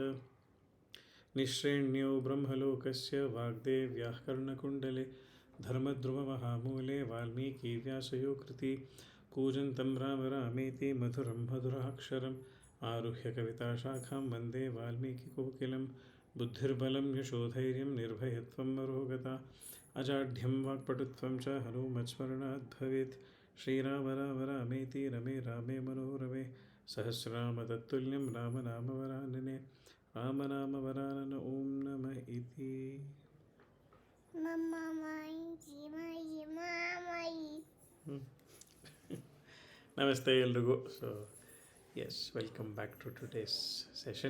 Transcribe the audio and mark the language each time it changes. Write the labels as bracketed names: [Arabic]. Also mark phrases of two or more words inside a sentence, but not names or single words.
[Sanskrit] निःश्रेण्यो ब्रह्मलोकस्य वाग्देव्याः कर्णकुण्डले धर्मद्रुममहामूले वाल्मीकिव्यासयो कृति कूजन्तं राम रामेति मधुरं मधुराक्षरम् आरुह्य कविताशाखां वन्दे वाल्मीकिकोकिलं बुद्धिर्बलं यशोधैर्यं निर्भयत्वं मरोगता अजाढ्यं वाक्पटुत्वं च हनुमत्स्मरणात् भवेत्। श्रीराम राम रामेति रमे रामे मनोरमे सहस्रनाम तत्तुल्यं राम नाम वरानने रामनामवरानन ॐ नमः इति। [Kannada] ನಮಸ್ತೆ ಎಲ್ರಿಗೂ. [English] So yes, welcome back to today's session.